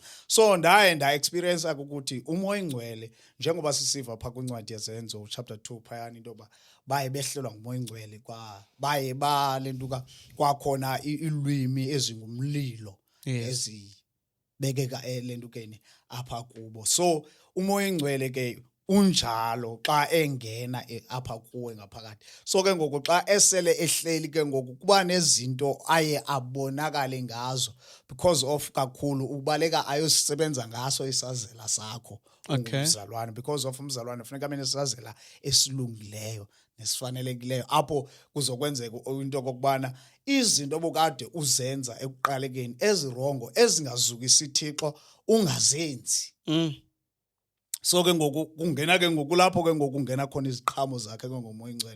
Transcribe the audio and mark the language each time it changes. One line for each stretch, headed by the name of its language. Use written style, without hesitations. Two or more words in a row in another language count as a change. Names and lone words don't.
Xhosa: So ndaye nda-experience ukuthi umoya oyingcwele, njengoba sisiva phaa kwincwadi yezenzo chapter 2 phayana into yoba baye behlelwa ngumoya oyingcwele, baye balentuka kwakhona iilwimi ezingumlilo ezibekeka elentukeni apha kubo. So umoya oyingcwele ke unjalo xa engena apha kuwe ngaphakathi. So ke ngoku xa esele ehleli ke ngoku kuba nezinto aye abonakale ngazo
English: because of
Xhosa: kakhulu ubaleka ayosisebenza ngaso isazela sakho ungumzalwane.
English: Because of
Xhosa: umzalwane funeka abe nesazela esilungileyo nesifanelekileyo apho kuzokwenzeka into okokubana izinto obukade uzenza ekuqalekeni ezirongo ezingazukisi Thixo ungazenzi. So ke ngoku kungena ke ngoku lapho ke ngoku ungena khona iziqhamo zakhe ke ngomoya oyingcwele.